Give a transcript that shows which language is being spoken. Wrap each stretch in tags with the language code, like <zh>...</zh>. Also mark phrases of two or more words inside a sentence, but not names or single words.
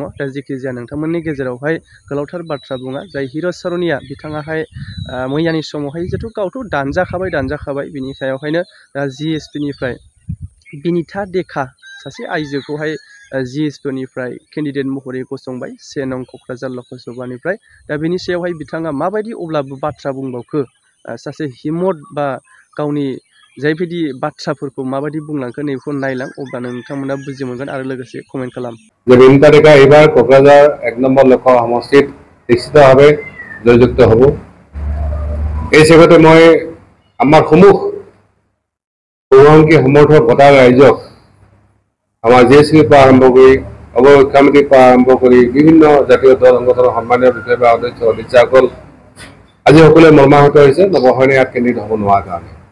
<brx>दा जेखि जाया नोंथांमोननि गेजेरावहाय गोलावथार बाथ्रा बुङा जाय हिराचरनिया बिथाङाहाय मैयानि समावहाय जिहेतु गावथ' दानजाखाबाय बिनि सायावहायनो दा जिएसपिनिफ्राय बिनिता देखा सासे आइजोखौहाय जिएसपिनिफ्राय केन्डिडेट महरै गसंबाय 1 नं क'क्राझार लकसभानिफ्राय दा बेनि सायावहाय बिथाङा माबायदि अब्लाबो बाथ्रा बुंबावखो सासे हिम्मत बा गावनि जायबायदि बाथ्राफोरखौ माबायदि बुंलांखो नैखौ नायलां अब्लानो नोंथांमोना बुजि मोनगोन आरो लोगोसे कमेन्ट खालाम</brx> <as>যে বিনিতা ডেকা এইবাৰ কোকৰাঝাৰ 1 নম্বৰ লোকসভা সমষ্টিত নিশ্চিতভাৱে জয়যুক্ত হ'ব এই হিচাপতে মই আমাৰ বহুসংখ্যী সমৰ্থক ভোটাৰ ৰাইজক আমাৰ জেএছপিৰ পৰা আৰম্ভ কৰি অৱশিক্ষা সমিতিৰ পৰা আৰম্ভ কৰি বিভিন্ন জাতীয় দল সংগঠনৰ সন্মানীয় বিষয় বা অধ্যক্ষ সদস্যসকল আজি সকলোৱে মৰ্মাহত হৈছে নৱসৰণে ইয়াত কেন্দ্ৰিত হ'ব নোৱাৰাৰ কাৰণে</as>